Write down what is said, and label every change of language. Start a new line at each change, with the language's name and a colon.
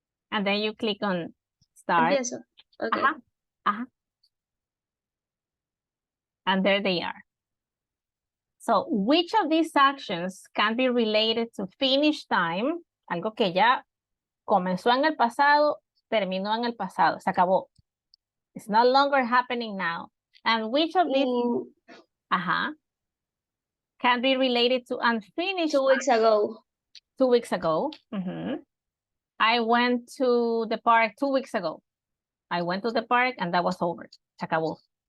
English: And then you click on start.
Spanish: Empiezo. Okay.
English: And there they are. So which of these actions can be related to finish time,
Spanish: algo que ya Comenzó en el pasado, terminó en el pasado, se acabó.
English: It's no longer happening now. And which of these can be related to unfinished 2 weeks ago. 2 weeks ago? I went to the park 2 weeks ago. I went to the park and that was over.
Spanish: Se acabó.